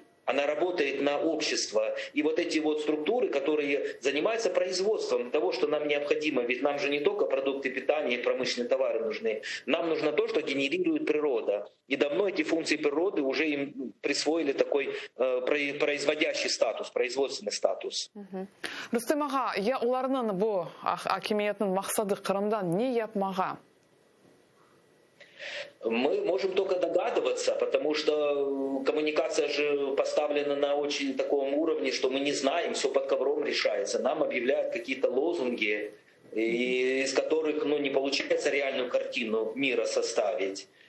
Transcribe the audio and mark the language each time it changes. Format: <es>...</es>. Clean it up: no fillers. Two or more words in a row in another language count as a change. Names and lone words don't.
<ru>Она работает на общество. И вот эти вот структуры, которые занимаются производством того, что нам необходимо, ведь нам же не только продукты питания и промышленные товары нужны, нам нужно то, что генерирует природа. И давно эти функции природы уже им присвоили такой производящий статус, производственный статус.</ru> <crh>Рустем ага, я уларнын бу акимиятның максаты Кырымдан не yapmağa?</crh> <ru>Мы можем только догадываться, потому что коммуникация же поставлена на очень таком уровне, что мы не знаем, все под ковром решается. Нам объявляют какие-то лозунги, из которых не получается реальную картину мира составить.</ru>